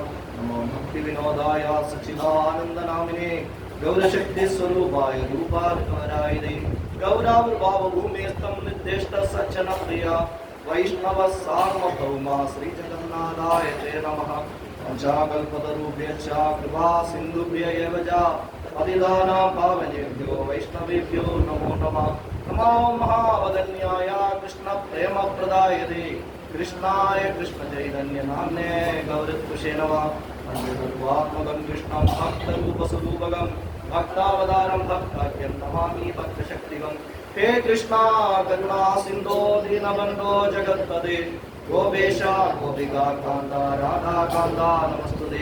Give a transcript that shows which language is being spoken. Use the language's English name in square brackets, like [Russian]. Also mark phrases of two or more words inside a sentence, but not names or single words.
[Sanskrit] നമോ ഭക്തി വിനോദായ സച്ചിദാനന്ദനാമിനേ ഗൗരശക്തി സ്വരൂപായ രൂപാനുഗരായതേ. ഗൗരാവിർഭാവഭൂമിസ്ഥം നിർദ്ദിഷ്ട സജ്ജന പ്രിയ വൈഷ്ണവ സാർവഭൗമ ശ്രീ ജഗന്നാഥായ തേ നമഃ. പഞ്ചാകൽപതരുഭ്യശ്ച കൃപാ സിന്ധുഭ്യ ഏവ ച പതിതാനാ പാവനേഭ്യോ വൈഷ്ണവേഭ്യോ നമോ നമഃ. നമോ മഹാവദന്യായ കൃഷ്ണ പ്രേമപ്രദായതേ കൃഷ്ണായ കൃഷ്ണ ചൈതന്യ നാമ്നേ ഗൗരത്വശേ നമഃ. പഞ്ചതത്വാത്മകം കൃഷ്ണം ഭക്തരൂപസ്വരൂപകം ഭക്താവതാരം ഭക്താഖ്യം നമാമി ഭക്തശക്തികം. ഹേ കൃഷ്ണ കരുണാ സിന്ധോ ദീനബന്ധോ ജഗത്പദേ ഗോപേശ ഗോപികാ കാന്ത രാധാ കാന്ത നമസ്തുതേ.